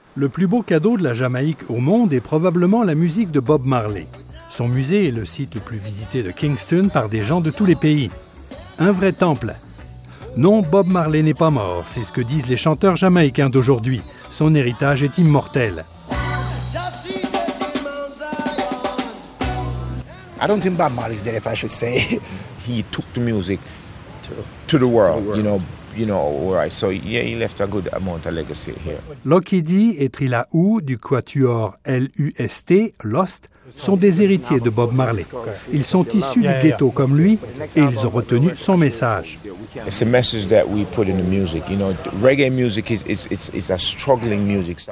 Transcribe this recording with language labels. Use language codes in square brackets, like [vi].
[fr] Le plus beau cadeau de la Jamaïque au monde est probablement la musique de Bob Marley. Son musée est le site le plus visité de Kingston par des gens de tous les pays. Un vrai temple. Non, Bob Marley n'est pas mort, c'est ce que disent les chanteurs jamaïcains d'aujourd'hui. Son héritage est immortel. [en] I don't think Bob Marley's dead, if I should say. He took the music to the world, you know, where I saw. Yeah, he left a good amount of legacy here. [fr] Lokidi et Trilaou du quatuor LUST, Lost, sont des héritiers de Bob Marley. Ils sont issus du ghetto comme lui et ils ont retenu son message. [en] It's the message that we put in the music. You know, reggae music is a struggling music.